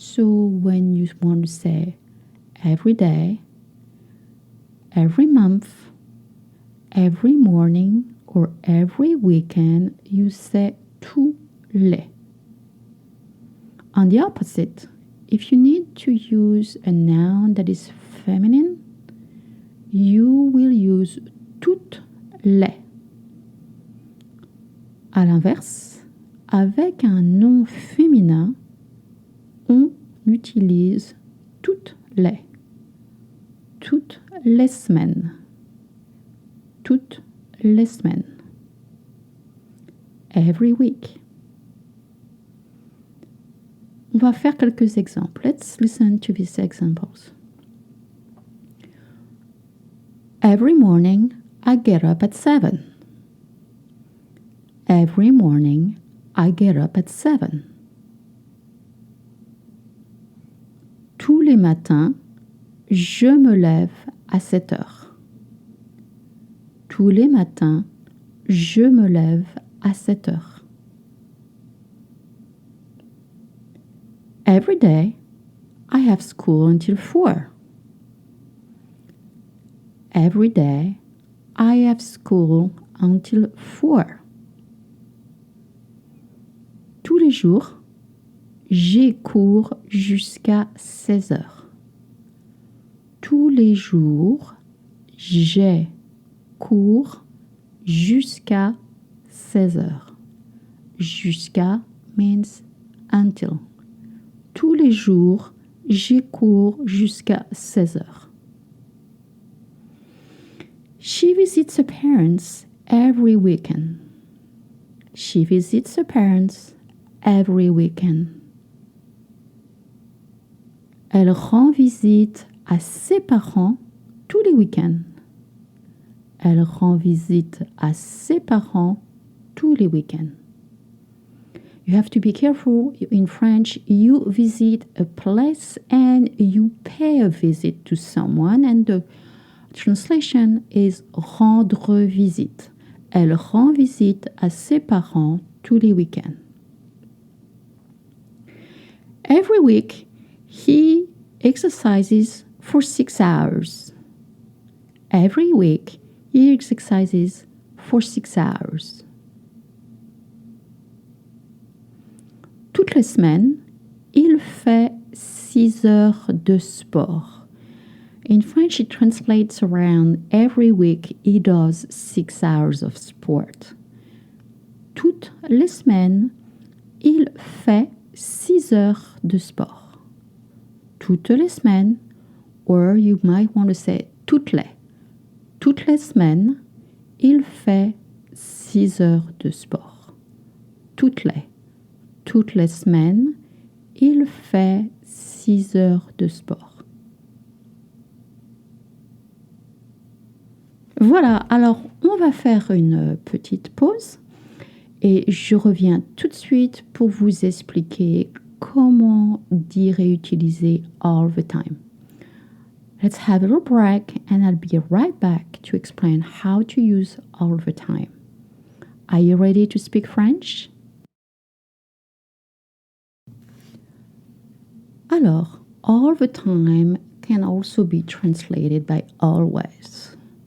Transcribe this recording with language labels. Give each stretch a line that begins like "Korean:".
English: So when you want to say every day, every month, every morning, or every weekend, you say tous les. On the opposite, if you need to use a noun that is feminine, you will use toutes les.
French: À l'inverse, avec un nom féminin, on utilise toutes les. Toutes les semaines. Toutes les semaines.
English: Every week.
French: On va faire quelques exemples.
English: Let's listen to these examples. Every morning, I get up at 7. Every morning, I get up at 7.
French: Tous les matins, je me lève à 7 heures. Tous les matins, je me lève à 7 heures.
English: Every day, I have school until 4. Every day, I have school until 4.
French: Tous les jours, j'ai cours jusqu'à 16 heures. Tous les jours, j'ai cours jusqu'à 16 heures.
English: Jusqu'à means until.
French: Tous les jours, j'ai cours jusqu'à 16 heures.
English: She visits her parents every weekend. She visits her parents every weekend.
French: Elle rend visite à ses parents tous les week-ends. Elle rend visite à ses parents tous les week-ends.
English: You have to be careful. In French, you visit a place and you pay a visit to someone, and the translation is rendre visite.
French: Elle rend visite à ses parents tous les week-ends.
English: Every week, he exercises for 6 hours. Every week, he exercises for 6 hours.
French: Toutes les semaines, il fait 6 heures de sport.
English: In French, it translates around every week he does 6 hours of sport.
French: Toutes les semaines, il fait 6 heures de sport. Toutes les semaines,
English: or you might want to say
French: toutes les semaines, il fait 6 heures de sport. Toutes les semaines, il fait 6 heures de sport. Voilà, alors on va faire une petite pause et je reviens tout de suite pour vous expliquer comment dire et utiliser all the time.
English: Let's have a little break and I'll be right back to explain how to use all the time. Are you ready to speak French? Alors, all the time can also be translated by always.